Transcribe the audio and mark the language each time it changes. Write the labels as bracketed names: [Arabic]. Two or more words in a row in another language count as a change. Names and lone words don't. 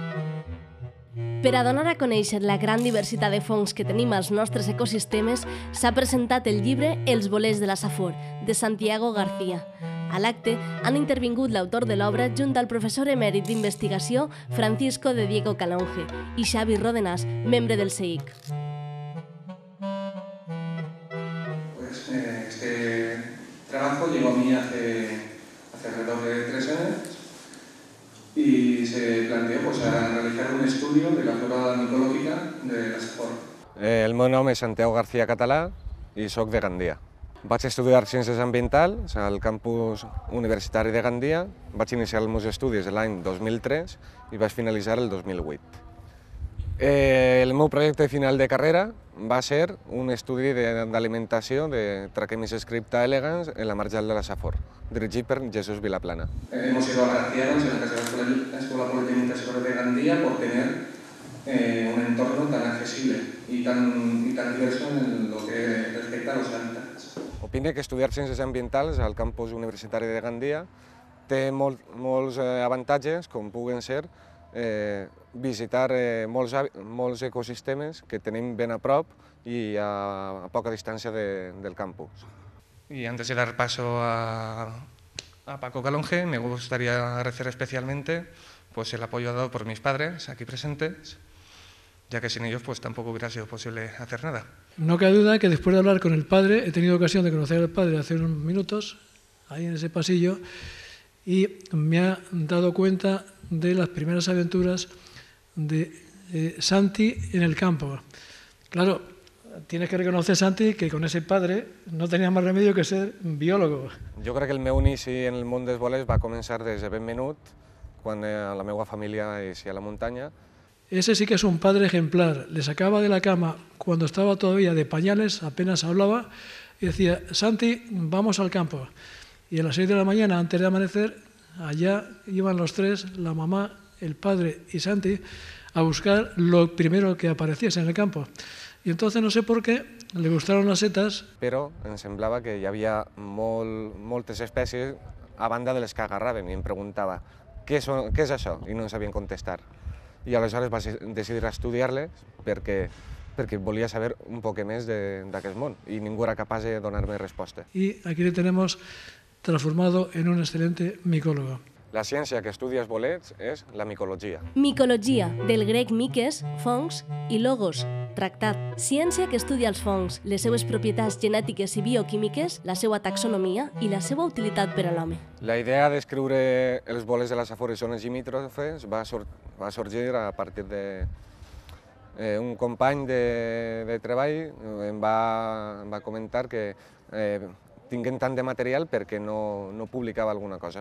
[Catalan] Per a donar a conèixer la gran diversitat de fongs que tenim als nostres ecosistemes, s'ha presentat el llibre Els bolets de la Safor, de Santiago García. A l'acte han intervingut l'autor de l'obra junt al professor emèrit d'investigació Francisco de Diego Calonge i Xavi Rodenàs, membre del CEIC. [Spanish] Este trabajo llegó a mí hace alrededor de 3 años y se planteó a realizar un estudio de la flora micològica de la Safor. [Catalan] El meu nom és Santiago García Català i soc de Gandia. Vaig estudiar Ciències Ambientals al campus universitari de Gandia. Vaig iniciar els meus estudis l'any 2003 i vaig finalitzar el 2008. El meu projecte final de carrera va ser un estudi d'alimentació de Trachemis scripta elegans en la marjal de la Safor, dirigit per Jesús Vilaplana. [Spanish] Hemos sido agraciados en la Casa de la Escuela Politécnica Superior de Gandia por tener un entorno tan accesible y tan diverso en lo que respecta a los hábitats. [Catalan] Opine que estudiar Ciències Ambientals al campus universitari de Gandia té molts avantatges, com puguen ser visitar molts ecosistemes que tenim ben a prop i a poca distància del campus. [Spanish] Y antes de dar paso a Paco Calonge, me gustaría agradecer especialmente el apoyo dado por mis padres aquí presentes, ya que sin ellos tampoco hubiera sido posible hacer nada. No cabe duda que después de hablar con el padre, he tenido ocasión de conocer al padre hace unos minutos, ahí en ese pasillo, y me ha dado cuenta de las primeras aventuras de Santi en el campo. Claro, tienes que reconocer, Santi, que con ese padre no tenía más remedio que ser biòlogo. [Catalan] Jo crec que el meu inici en el món dels bolets va començar des de ben menut, quan la meva família eixia a la muntanya. [Spanish] Ese sí que es un padre ejemplar. Le sacaba de la cama cuando estaba todavía de pañales, apenas hablaba, y decía: Santi, vamos al campo. Y a las 6 de la mañana, antes de amanecer, allá iban los tres, la mamá, el padre y Santi, a buscar lo primero que apareciese en el campo. Y entonces no sé por qué le gustaron las setas. [Catalan] Però em semblava que hi havia moltes espècies a banda de les que agarraven i em preguntava què és això? I no em sabien contestar. I aleshores vaig decidir estudiar-les perquè volia saber un poc més d'aquest món i ningú era capaç de donar-me resposta. [Spanish] Y aquí le tenemos transformado en un excelente micólogo. [Catalan] La ciència que estudia els bolets és la micologia. Micologia, del grec miques, fongs, i logos, tractat. Ciència que estudia els fongs, les seues propietats genètiques i bioquímiques, la seva taxonomia i la seva utilitat per a l'home. La idea d'escriure els bolets de la Safor i zones limítrofes va sorgir a partir d'un company de treball em va comentar que tinguem tant de material perquè no publicava alguna cosa.